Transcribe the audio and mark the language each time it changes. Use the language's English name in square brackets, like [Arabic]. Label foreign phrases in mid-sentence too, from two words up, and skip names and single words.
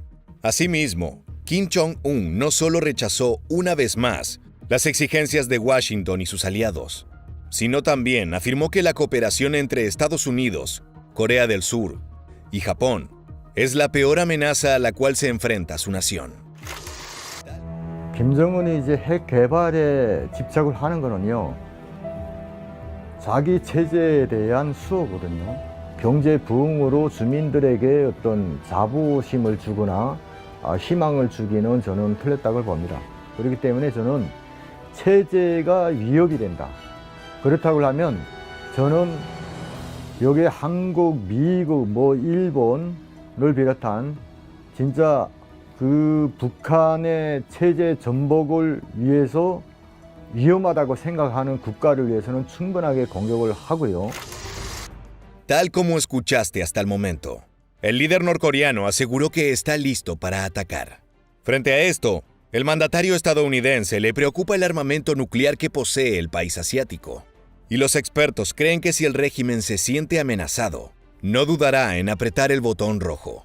[Spanish] Asimismo, Kim Jong-un no solo rechazó una vez más las exigencias de Washington y sus aliados, sino también afirmó que la cooperación entre Estados Unidos, Corea del Sur y Japón es la peor amenaza a la cual se enfrenta su nación. [Korean] 김정은이 이제 핵 개발에 집착을 하는 거는요, 자기 체제에 대한 수호거든요. 경제 부흥으로 주민들에게 어떤 자부심을 주거나 희망을 주기는 저는 틀렸다고 봅니다. 그렇기 때문에 저는 체제가 위협이 된다. 그렇다고 하면 저는 여기 한국, 미국, 일본을 비롯한 진짜 그 북한의 체제 전복을 위해서 위험하다고 생각하는 국가를 위해서는 충분하게 공격을 하고요. [Spanish] Tal como escuchaste hasta el momento, el líder norcoreano aseguró que está listo para atacar. Frente a esto, el mandatario estadounidense le preocupa el armamento nuclear que posee el país asiático. Y los expertos creen que si el régimen se siente amenazado, no dudará en apretar el botón rojo.